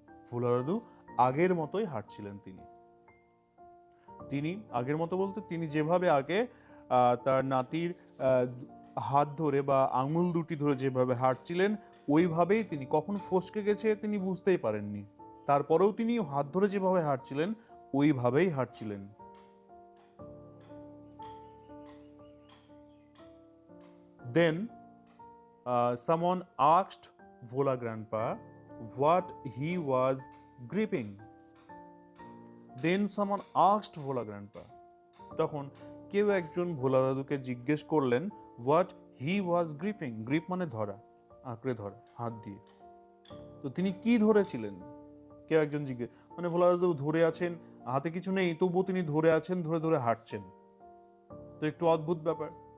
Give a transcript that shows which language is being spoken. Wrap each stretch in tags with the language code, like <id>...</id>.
<bn>ভোলা দাদু আগের মতোই হাঁটছিলেন। তিনি আগের মতো বলতে তিনি যেভাবে আগে তার নাতির হাত ধরে বা আঙুল দুটি ধরে যেভাবে হাঁটছিলেন, ওইভাবেই তিনি, কখন ফসকে গেছে তিনি বুঝতেই পারেননি, তারপরেও তিনি হাত ধরে যেভাবে হাঁটছিলেন ওইভাবেই হাঁটছিলেন।</bn> <en>Then someone asked Vola Grandpa what he was gripping. Then someone asked Vola Grandpa.</en> <bn>তখন কেউ একজন ভোলা দাদুকে জিজ্ঞেস করলেন</bn> <en>what he was gripping.</en> <bn>Grip মানে ধরা, আঁকড়ে ধরা হাত দিয়ে। তো তিনি কি ধরেছিলেন, কেউ একজন জিজ্ঞেস, মানে ভোলা দাদু ধরে আছেন, হাতে কিছু নেই, তবুও তিনি ধরে আছেন, ধরে ধরে হাঁটছেন। তো একটু অদ্ভুত ব্যাপার।</bn>